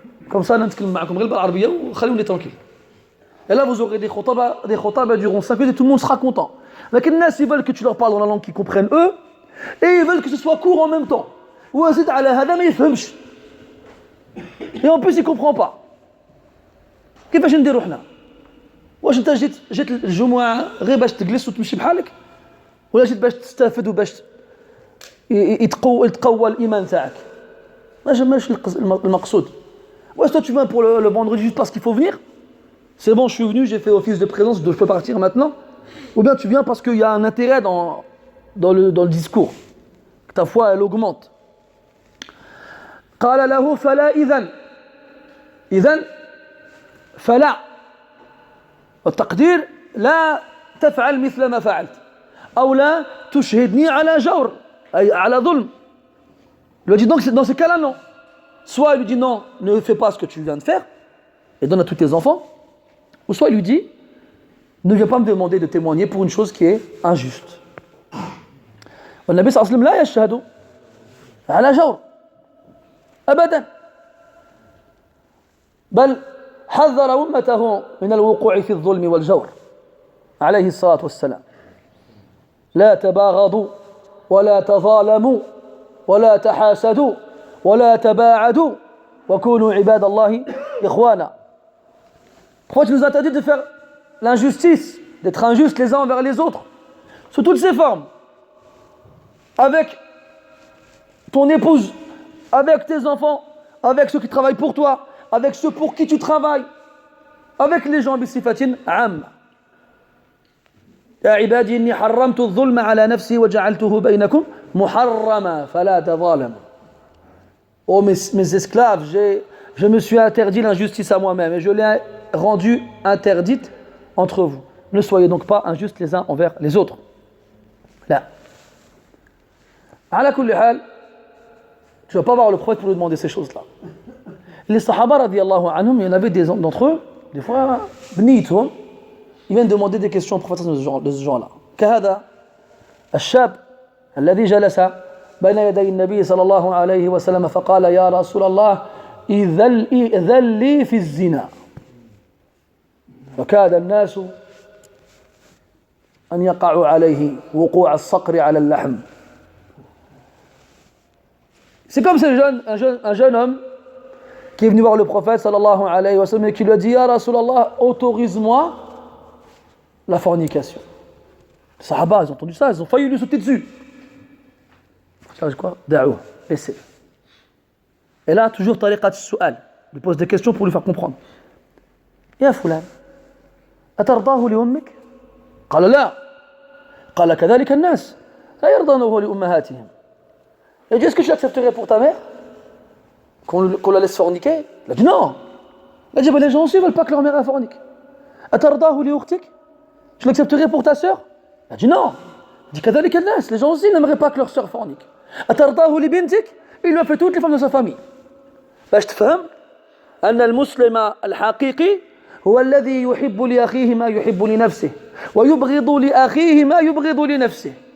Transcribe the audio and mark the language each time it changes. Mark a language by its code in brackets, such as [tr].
[fr] Comme ça, on est tranquille. Et là, vous aurez des khotaba durant 5 minutes et tout le monde sera content. Mais les gens, ils veulent que tu leur parles dans la langue qu'ils comprennent eux, et ils veulent que ce soit court en même temps. [ar] Ou azid ala hada, [fr] mais ils ne fahmش. Et en plus, ils ne comprennent pas. [ar] كيفاش نديرو حنا؟ واش انت جيت الجمعه غير باش تجلس وتمشي بحالك؟ ولا جيت باش تستافد وباش يتقوى الايمان تاعك؟ ماشي المقصود. [fr] Ouais, toi tu viens pour le vendredi juste parce qu'il faut venir? C'est bon, je suis venu, j'ai fait office de présence, je peux partir maintenant? Ou bien tu viens parce qu'il y a un intérêt dans le discours, que ta foi elle augmente. [ar] قال له فلا إذن فلا التقدير لا تفعل مثل ما فعلت أو لا تشهدني على جور أي على ظلم. [fr] Il lui dit donc dans ce cas-là non. Soit il lui dit non, ne fais pas ce que tu viens de faire et donne à tous tes enfants, ou soit il lui dit ne viens pas me demander de témoigner pour une chose qui est injuste. [ar] والنبي صلى الله عليه وسلم لا يشهد على جور أبدا بل حذر أمته من الوقوع في الظلم والجور عليه الصلاة والسلام. لا تباغضوا ولا تظالموا ولا تحاسدوا ولا تباعدوا وكونوا عباد الله إخوانا. [fr] Pourquoi tu nous interdis de faire l'injustice, d'être injustes les uns envers les autres, sous toutes ses formes, avec ton épouse, avec tes enfants, avec ceux qui travaillent pour toi, avec ceux pour qui tu travailles, avec les gens [ar] بصفة عامة. يا عبادي إني حرمت الظلم على نفسي وجعلته بينكم محرما فلا تظالموا. [fr] Oh mes esclaves, je me suis interdit l'injustice à moi-même et je l'ai rendue interdite entre vous. Ne soyez donc pas injustes les uns envers les autres. Là. [ar] على كل حال, [fr] tu ne vas pas voir le prophète pour lui demander ces choses-là. Les Sahaba radiyallahu anhum, il y en avait des d'entre eux, des fois, [ar] بنيتهم, [fr] ils viennent demander des questions au prophète de ce genre-là. [ar] كهذا الشاب الذي جلس بين يدي النبي صلى الله عليه وسلم فقال يا رسول الله إذن لي في الزنا فكاد الناس أن يقعوا عليه وقوع الصقر على اللحم. [fr] C'est comme un jeune homme qui est venu voir le prophète sallallahu alayhi wa sallam et qui lui a dit Ya Rasulallah, autorise-moi la fornication. Les Sahaba, ils ont entendu ça, ils ont failli lui sauter dessus. C'est quoi? [ar] Da'ou, [fr] laissez. Et là, toujours [ar] tariqat al-su'al. [fr] Il lui pose des questions pour lui faire comprendre. [ar] Ya fulan, atardahu li ummik? قال لا. قال كذلك الناس لا يرضونه لأمهاتهم. [fr] Il a dit, est-ce que tu accepterais pour ta mère qu'on la laisse forniquer? Il a dit non. Il a dit, les gens aussi ne veulent pas que leur mère fornique. [ar] Atardahu li ukhtik? [fr] Tu l'accepterais pour ta sœur? Il a dit non. Il dit, [ar] كذلك الناس, [fr] les gens aussi n'aimeraient pas que leur sœur fornique. [ar] أترضاه لبنتك? [fr] Il lui a fait toutes les femmes de sa famille. [ar] باش تفهم أن المسلم الحقيقي هو الذي يحب لأخيه ما يحب لنفسه ويبغض لأخيه ما يبغض لنفسه.